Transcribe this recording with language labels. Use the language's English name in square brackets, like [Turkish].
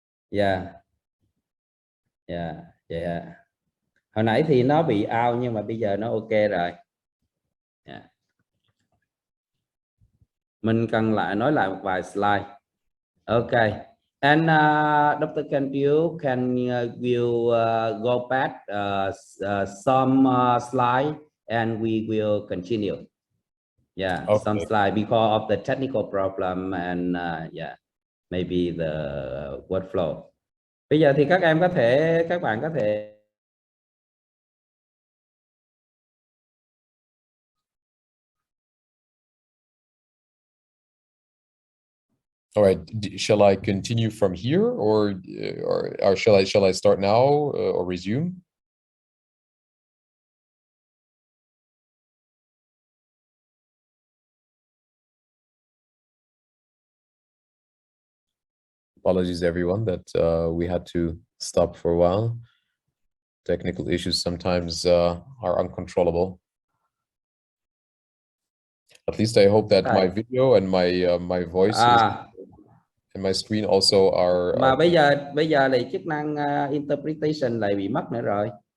[English] Yeah. [Vietnamese] Hồi nãy thì nó bị out nhưng mà bây giờ nó ok rồi. Mình cần nói lại một vài slide. [English] Okay. And Dr. Kandil, can will go back some slide and we will continue. Yeah, okay. Some slide because of the technical problem and maybe the workflow. [Vietnamese] Bây giờ thì các bạn có thể [English] All right. Shall I continue from here, or shall I start now or resume? Apologies, everyone, that we had to stop for a while. Technical issues sometimes are uncontrollable. At least I hope that my video and my voice and my screen also are. [Vietnamese] Mà bây giờ thì chức năng interpretation lại bị mất nữa rồi.